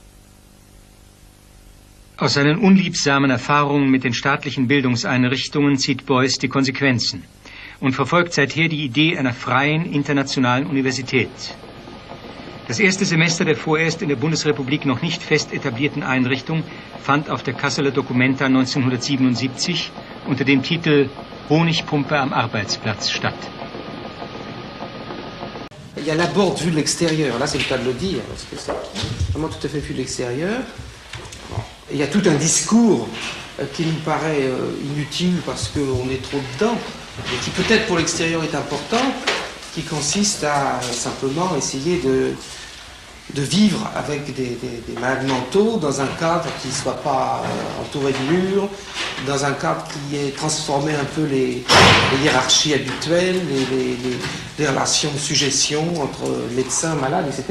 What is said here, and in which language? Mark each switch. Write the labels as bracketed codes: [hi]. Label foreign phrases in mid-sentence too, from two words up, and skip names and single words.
[de] Aus seinen unliebsamen Erfahrungen mit den staatlichen Bildungseinrichtungen zieht Beuys die Konsequenzen und verfolgt seither die Idee einer freien internationalen Universität. Das erste Semester der vorerst in der Bundesrepublik noch nicht fest etablierten Einrichtung fand auf der Kasseler Documenta 1977 unter dem Titel Honigpumpe am Arbeitsplatz statt. [fr] Il y a la porte vue de l'extérieur, là c'est le cas de le dire, parce que c'est vraiment tout à fait vue de l'extérieur. Il y a tout un discours qui nous paraît inutile parce qu'on est trop dedans, et qui peut-être pour l'extérieur est important, qui consiste à simplement essayer de vivre avec des malades mentaux dans un cadre qui ne soit pas entouré de murs, dans un cadre qui ait transformé un peu les hiérarchies habituelles, les relations de suggestion entre médecins, malades, etc.